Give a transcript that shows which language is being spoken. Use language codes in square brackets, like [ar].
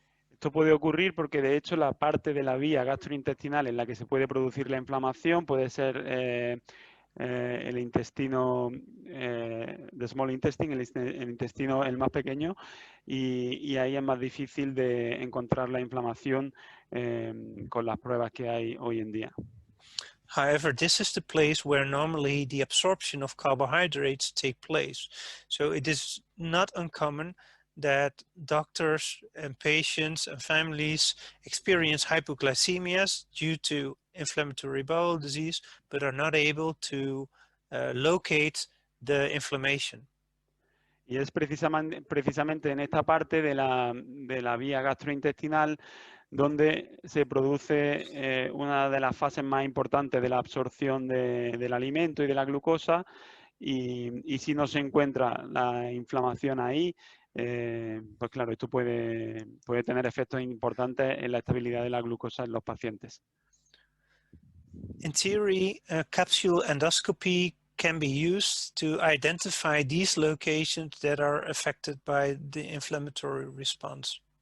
[es] Esto puede ocurrir porque de hecho la parte de la vía gastrointestinal en la que se puede producir la inflamación puede ser el intestino, [en] the small intestine, [es] el intestino el más pequeño, y ahí es más difícil de encontrar la inflamación con las pruebas que hay hoy en día. [en] However, this is the place where normally the absorption of carbohydrates take place. So it is not uncommon that doctors and patients and families experience hypoglycemias due to inflammatory bowel disease, but are not able to locate the inflammation. [es] Y es precisamente en esta parte de la vía gastrointestinal donde se produce una de las fases más importantes de la absorción del alimento y de la glucosa, y si no se encuentra la inflamación ahí, pues claro, esto puede tener efectos importantes en la estabilidad de la glucosa en los pacientes. [en] In theory, capsule endoscopy can be used to identify these locations that are affected by the inflammatory response.